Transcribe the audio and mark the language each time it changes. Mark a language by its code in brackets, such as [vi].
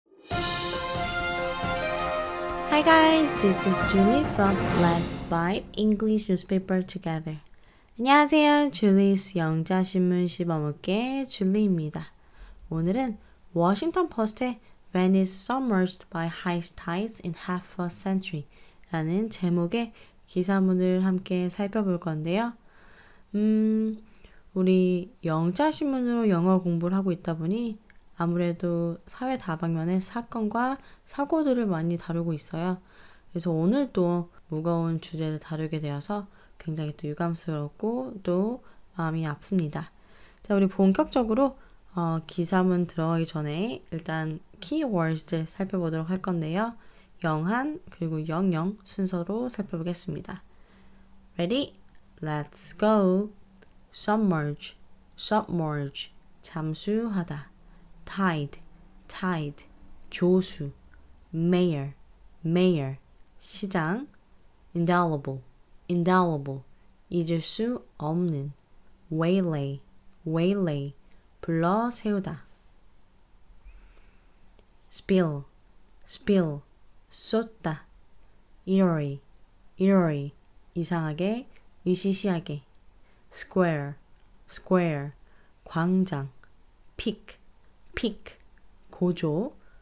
[en] Hi guys, this is Julie from Let's Bite English Newspaper Together. [ko] 안녕하세요, Julie's 영자신문씹어먹기의 Julie입니다. 오늘은 Washington Post의 [en] Venice submerged by high tides in half a century [ko] 라는 제목의 기사문을 함께 살펴볼 건데요. 우리 영자신문으로 영어 공부를 하고 있다 보니 아무래도 사회 다방면의 사건과 사고들을 많이 다루고 있어요. 그래서 오늘 또 무거운 주제를 다루게 되어서 굉장히 또 유감스럽고 또 마음이 아픕니다. 자, 우리 본격적으로 기사문 들어가기 전에 일단 키워드들 살펴보도록 할 건데요. 영한 그리고 영영 순서로 살펴보겠습니다. [en] Ready? Let's go. Submerge, submerge, [ko] 잠수하다. [en] Tide, tide, [ko] 조수. [en] Mayor, mayor, [ko] 시장. [en] Indelible, indelible, [ko] 잊을 수 없는. [en] Waylay, waylay, [ko] 불러 세우다. [en] Spill, spill, [ko] 쏟다. [en] Eerie, eerie, [ko] 이상하게, 의시시하게. [en] Square, square, [ko] 광장. [en] Peak, peak, [ko] 고조.